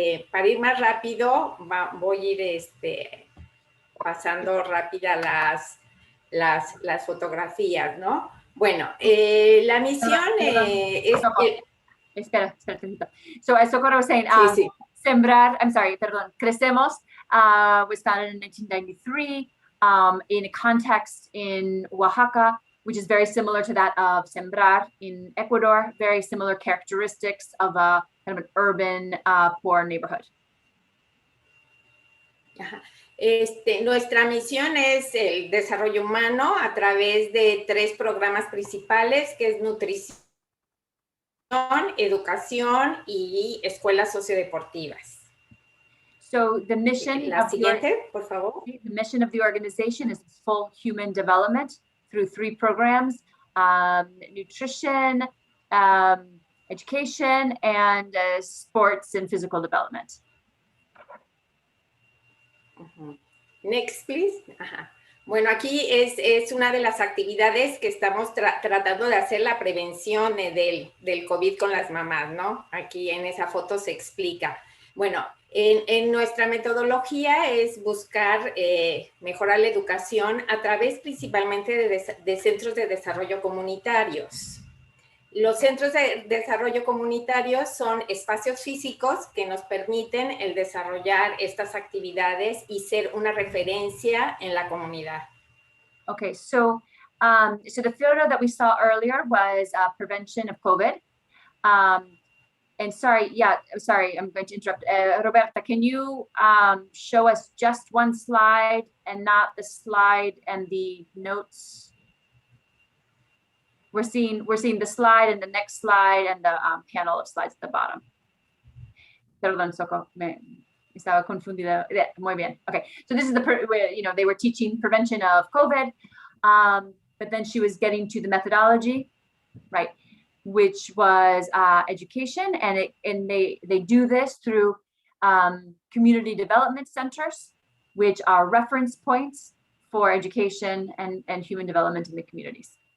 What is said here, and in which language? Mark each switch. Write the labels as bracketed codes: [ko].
[es] Para ir más rápido, voy a ir pasando rápida las fotografías, ¿no? Bueno, la misión es... Espera. [en] So as Socorro was saying, [es] sí. [en] Sembrar, Crecemos was founded in 1993 in a context in Oaxaca, which is very similar to that of Sembrar in Ecuador, very similar characteristics of a kind of an urban, poor neighborhood. Ajá. [es] Nuestra misión es el desarrollo humano a través de 3 programas principales, que es nutrición, educación y escuelas sociodeportivas. [en] So the mission [es] por favor. [en] The mission of the organization is full human development through 3 programs, nutrition, education, and sports and physical development. Next, please. [es] Bueno, aquí es una de las actividades que estamos tratando de hacer la prevención del COVID con las mamás, ¿no? Aquí en esa foto se explica. Bueno, en nuestra metodología es buscar mejorar la educación a través principalmente de centros de desarrollo comunitarios. Los centros de desarrollo comunitario son espacios físicos que nos permiten el desarrollar estas actividades y ser una referencia en la comunidad. [en] Okay, so the photo that we saw earlier was prevention of COVID. And sorry, I'm going to interrupt. Roberta, can you show us just one slide and not the slide and the notes? We're seeing the slide and the next slide and the panel of slides at the bottom. [es] Perdón, Soco, me estaba confundida. Muy bien. [en] Okay, so this is they were teaching prevention of COVID, but then she was getting to the methodology, right, which was education, and they do this through community development centers, which are reference points for education and human development in the communities.